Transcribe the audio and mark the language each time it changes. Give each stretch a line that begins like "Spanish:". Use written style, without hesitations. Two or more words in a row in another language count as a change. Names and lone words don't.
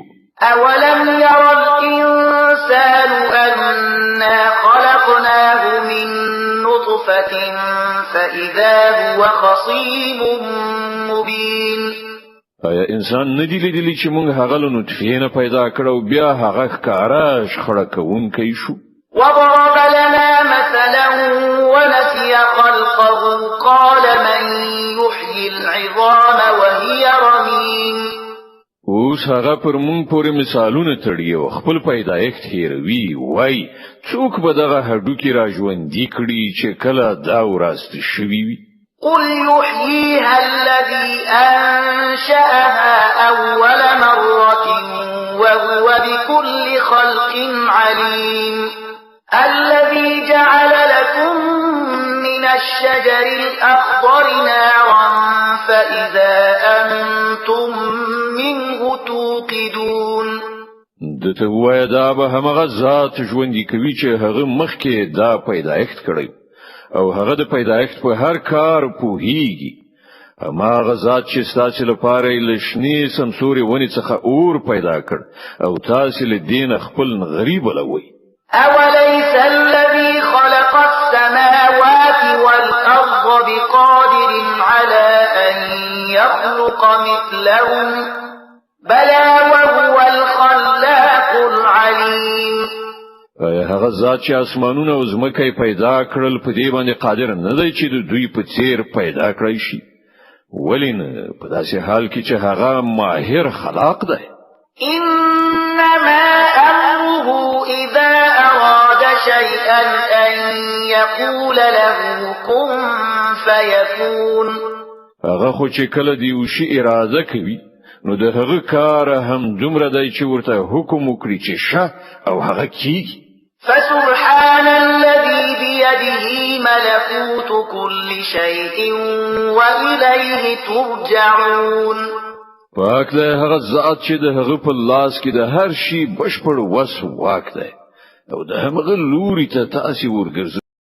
Arabic: أولم ير الإنسان أنا خلقناه من نطفة فإذا هو خصيم مبين
Pashto: آیا انسان ندی لیدلی چې مونږ هغه له نطفه نه پیدا کړو بیا هغه ښکارا شخړه کوونکی شو
Arabic: وضرب لنا مثلا ونسي خلقه قال من يحيي العظام وهي رميم
Pashto: اوس هغه پر مونږ پورې مثالونه تړي او خپل پیدایښت هیروي وای څوک به دغه هډوکی را ژوندۍ کړي چې کله دا وراست شوي وي
Arabic: قل يحييها الذي أنشأها أول مرة وهو بكل خلق عليم الذي جعل لكم من الشجر الأخضر نارا فإذا أنتم منه توقدون
Pashto: دته وای دا به همغه ذات ژوندۍ کوي چې هغه مخکې دا پیدایښت کړی او هغه د پیدایښت په هر کار پوهیږي هماغه ذات چې ستاسو لپاره لښنی سمسوري ونی څخه اور پیدا کړ او تاسو له دین خپل غریب لوي
Arabic: أوليس الذي خلق السماوات والأرض بقادر على أن يخلق مثلهم بلى وهو الخلاق العليم
Pashto: هغه ذات چې اسمانونه او ځمکه پیدا کړل په دې باندې قادر نه دی چې دوی په څیر پیدا کړی شي ولین په داسې حال کې چې هغه ماهر خلاق دی.
Arabic: إنما أمره إذا أراد شيئا أن يقول له كن فيكون.
Pashto: هغه خو چې کله دی وشي اراده کوي نو د هغه کار هم دومره دی چې ورته حکم وکړي چې شه او هغه کیږي.
Arabic: فسبحان الذي بيده ملكوت كل شيء وإليه ترجعون.
Pashto: پاک دی هغه ذات چې د هغه په لاس کې د هر شي بشپړ وس واک دی او د هغه لوري ته تاسو ورګرځي.